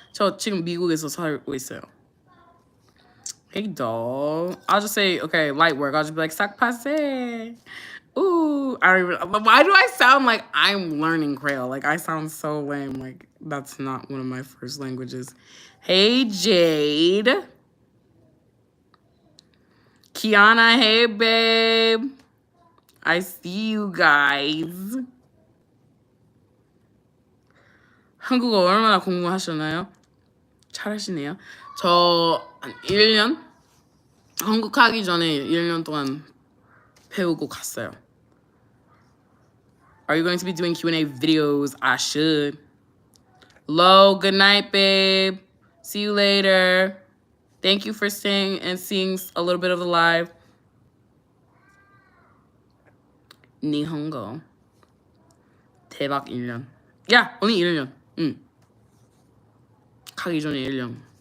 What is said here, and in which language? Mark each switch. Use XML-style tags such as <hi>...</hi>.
<ko>저 지금 미국에서 살고 있어요.</ko> <en>Hey, doll. I'll just say, okay, light work. I'll just be like,</en> <ht>sac passe.</ht> <en>Ooh, I don't even. Why do I sound like I'm learning Creole? Like, I sound so lame. Like, that's not one of my first languages. Hey, Jade. Kiana, hey, babe. I see you guys.</en> <ko>한국어 얼마나 공부하셨나요? 잘하시네요. 저 1년? 한국 가기 전에 1년 동안 배우고 갔어요.</ko> <en>Are you going to be doing Q&A videos? I should. Lo, good night, babe. See you later. Thank you for staying and seeing a little bit of the live.</en> <ko>니혼고. 대박 1년. 야,</ko> <en>only</en> <ko>1년. 응. 가기 전에 1년.</ko>